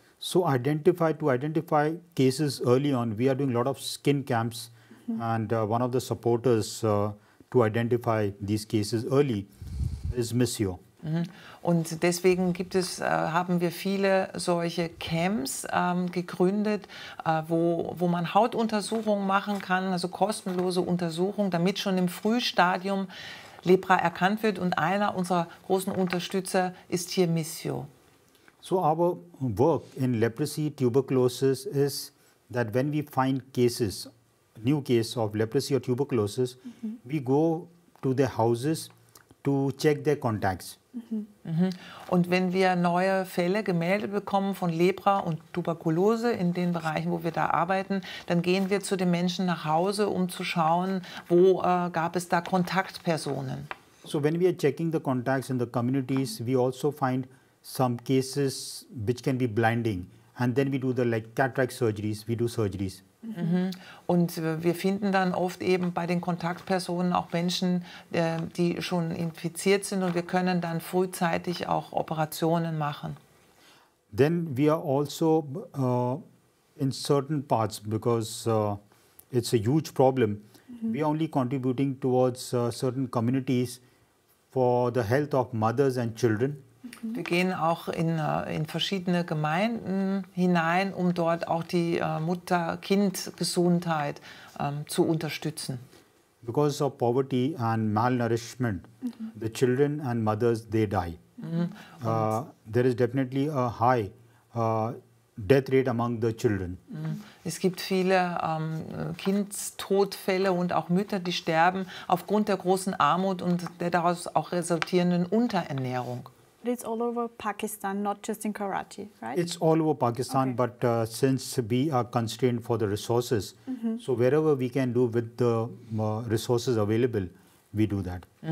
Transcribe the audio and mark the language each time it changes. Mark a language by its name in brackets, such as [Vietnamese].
[English] So to identify cases early on, we are doing a lot of skin camps, and one of the supporters to identify these cases early is Missio. [German] Und deswegen haben wir viele solche Camps gegründet, wo man Hautuntersuchungen machen kann, also kostenlose Untersuchungen, damit schon im Frühstadium Lepra erkannt wird. Und einer unserer großen Unterstützer ist hier Missio. [English] So our work in leprosy, tuberculosis is that when we find cases, new case of leprosy or tuberculosis, we go to their houses to check their contacts. [German] Und wenn wir neue Fälle gemeldet bekommen von Lepra und Tuberkulose in den Bereichen, wo wir da arbeiten, dann gehen wir zu den Menschen nach Hause, um zu schauen, wo gab es da Kontaktpersonen. [English] So when we are checking the contacts in the communities, we also find some cases which can be blinding, and then we do the cataract surgeries, we do surgeries. [German] Und wir finden dann oft eben bei den Kontaktpersonen auch Menschen, die schon infiziert sind, und wir können dann frühzeitig auch Operationen machen. [English] Then we are also in certain parts, because it's a huge problem, we are only contributing towards certain communities for the health of mothers and children. [German] Wir gehen auch in verschiedene Gemeinden hinein, um dort auch die Mutter-Kind-Gesundheit zu unterstützen. [English] Because of poverty and malnourishment, the children and mothers, they die. There is definitely a high death rate among the children. [German] Es gibt viele Kindstodfälle und auch Mütter, die sterben aufgrund der großen Armut und der daraus auch resultierenden Unterernährung. [English] But it's all over Pakistan, not just in Karachi, right? It's all over Pakistan, but since we are constrained for the resources, so wherever we can do with the resources available, we do that.